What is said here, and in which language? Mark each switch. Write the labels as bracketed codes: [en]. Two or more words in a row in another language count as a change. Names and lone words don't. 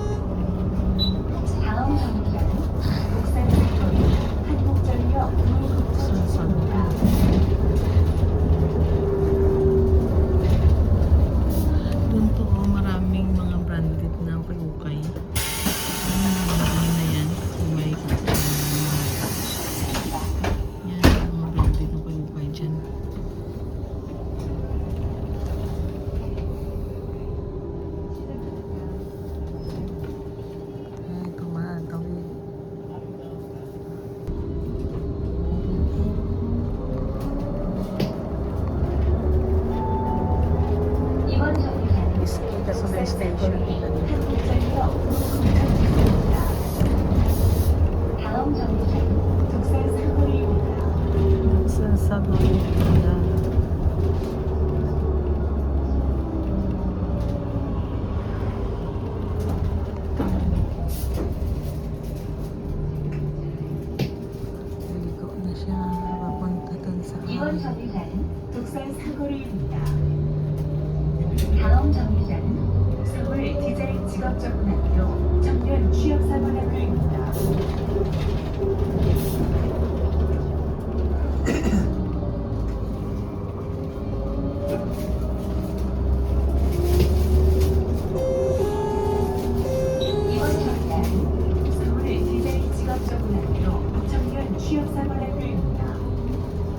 [ko] 다음 정류장은 독산고개 한국전력 구로급정입니다. [tl] Doon po maraming mga branded na ukay-ukay. Ano na yan? Kung may yan, mga branded na ukay-ukay dyan. Ay, tumatawid. [ko] 이번 정류장은 [tl] Iskita sa may station. [ko] 한국전력 구로급정입니다. 다음 정류장은 독산사거리입니다. [tl] Sa sabi na liliko na siya papunta dun sa [ko] 이번 정류장은 독산사거리입니다. 다음 정류장은 서울 디자인 직업전문학교 청년 취업사관학교입니다. 이번 정류장은 서울 디자인 직업전문학교 청년 취업사관학교입니다.